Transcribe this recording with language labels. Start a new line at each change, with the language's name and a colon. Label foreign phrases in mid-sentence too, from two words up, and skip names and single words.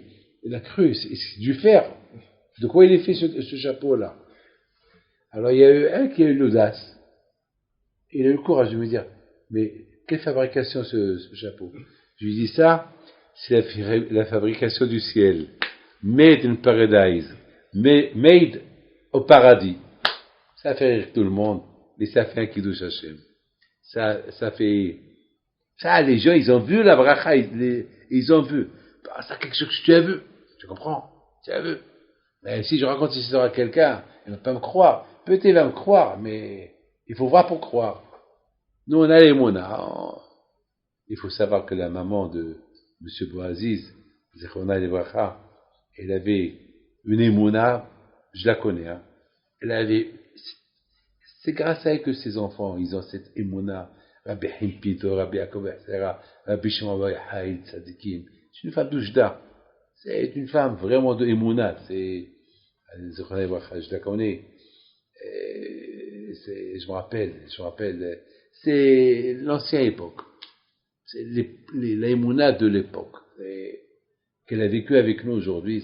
French: Il a cru, c'est du fer. De quoi il est fait ce chapeau-là? Alors il y a eu un qui a eu l'audace. Il a eu le courage de me dire, mais quelle fabrication ce chapeau? Je lui dis ça, c'est la fabrication du ciel.
English: Made in paradise.
French: Made au paradis. Ça fait rire tout le monde, mais ça fait un
Hebrew: קידוש השם.
French: Ça fait... Ça, les gens, ils ont vu la bracha, ils ont vu. Bah, c'est quelque chose que tu as vu. Tu comprends? Tu as vu. Mais si je raconte cette histoire à quelqu'un, il ne va pas me croire. Peut-être il va me croire, mais il faut voir pour croire. Nous, on a les monas. Il faut savoir que la maman de M. Boaziz,
Hebrew: זכרונה לברכה,
French: elle avait une émouna, je la connais, hein. Elle avait, c'est grâce à elle que ses enfants, ils ont cette émouna. Rabbi Himpito, Rabbi Yaakov Sera, Rabbi Shimon Bar Yochai, Tzadikim. C'est une femme d'Oujda. C'est une femme vraiment de émouna. C'est, je la connais. Je me rappelle. C'est l'ancienne époque. C'est la émouna de l'époque. Qu'elle a vécu avec nous aujourd'hui.